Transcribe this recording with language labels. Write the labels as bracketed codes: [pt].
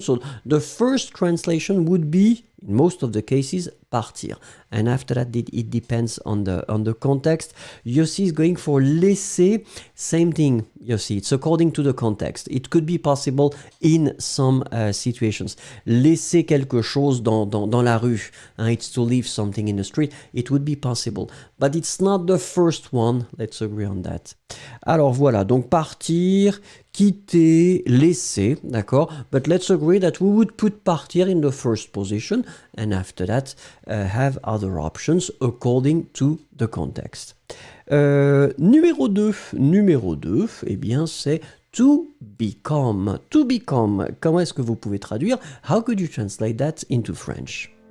[en] So the first translation would be, in most of the cases, partir. And after that, it depends on the context. Yossi is going for laisser. Same thing, Yossi. It's according to the context. It could be possible in some situations. [fr] Laisser quelque chose dans la rue. [en] It's to leave something in the street. It would be possible. But it's not the first one. Let's agree on that. [fr] Alors voilà, donc partir, quitter, laisser, d'accord? [en] But let's agree that we would put partir in the first position and after that have other options according to the context. [fr] Numéro 2, eh bien c'est [en] to become. To become, [fr] comment est-ce que vous pouvez traduire? [en] How could you translate that into French?